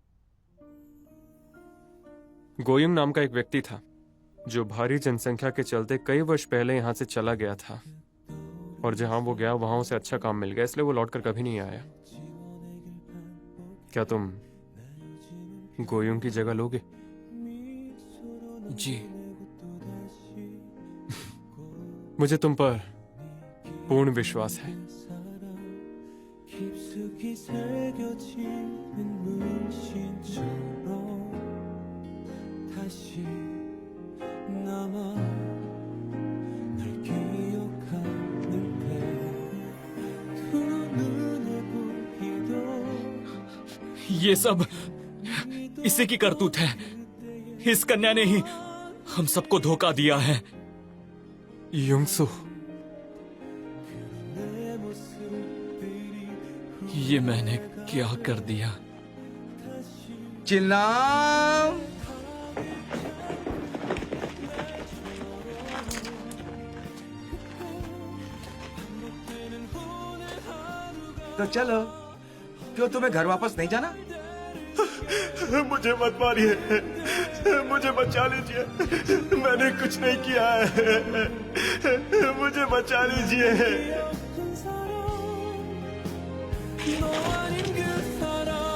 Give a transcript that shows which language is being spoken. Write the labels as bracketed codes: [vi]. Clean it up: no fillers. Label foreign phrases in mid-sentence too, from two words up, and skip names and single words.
[hi] गोयुंग नाम का एक व्यक्ति था जो भारी जनसंख्या के चलते कई वर्ष पहले यहां से चला गया था, और जहां वो गया वहां उसे अच्छा काम मिल गया, इसलिए वो लौटकर कभी नहीं आया। क्या तुम गोयुंग की जगह लोगे? जी। मुझे तुम पर पूर्ण विश्वास है। [ko] 깊숙이 새겨지는 문신처럼 다시 남아 널 기억하는데 두 눈에 보이던 [hi] ये सब इसी की करतूत है। इस कन्या ने ही हम सबको धोखा दिया है। युंगसु, [ko] 내 모습들이 [hi] ये मैंने क्या कर दिया? चिल्लाम। तो चलो, क्यों तुम्हें घर वापस नहीं जाना? मुझे मत मारिए, मुझे बचा लीजिए, मैंने कुछ नहीं किया है, मुझे बचा लीजिए। [ko] 큰 사람 너 아닌 그 사람